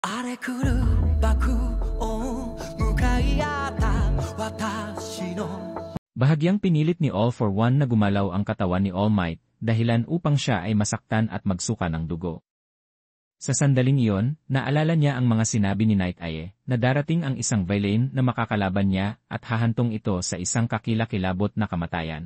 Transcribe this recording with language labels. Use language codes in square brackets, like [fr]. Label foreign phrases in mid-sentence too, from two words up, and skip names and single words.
[ja] 荒れ狂う爆音向かい合った私の [tl] Bahagyang pinilit ni All for One na gumalaw ang katawan ni All Might, dahilan upang siya ay masaktan at magsuka ng dugo. Sa sandaling iyon, naalala niya ang mga sinabi ni Night Eye, na darating ang isang villain na makakalaban niya at hahantong ito sa isang kakilakilabot na kamatayan.